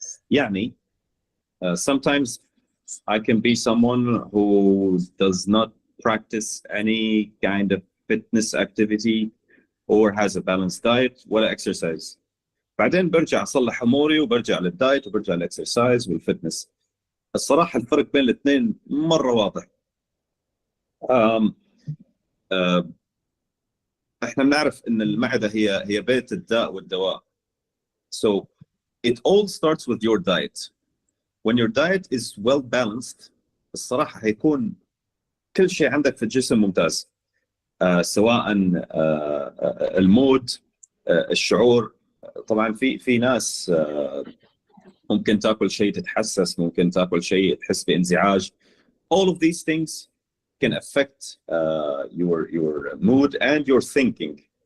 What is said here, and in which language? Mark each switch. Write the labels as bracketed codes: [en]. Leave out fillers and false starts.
[en] يعني sometimes I can be someone who does not practice any kind of fitness activity or has a balanced diet ولا exercise. [ar] بعدين برجع أصلح أموري وبرجع للدايت وبرجع للإكسرسايز والفتنس. الصراحة الفرق بين الاثنين مرة واضح. احنا بنعرف ان المعدة هي بيت الداء والدواء. [en] So it all starts with your diet. When your diet is well balanced [ar] الصراحة هيكون كل شيء عندك في الجسم ممتاز. سواء المود، الشعور. طبعا في ناس ممكن تاكل شيء تتحسس، ممكن تاكل شيء تحس بانزعاج. [en] All of these things can affect your mood and your thinking.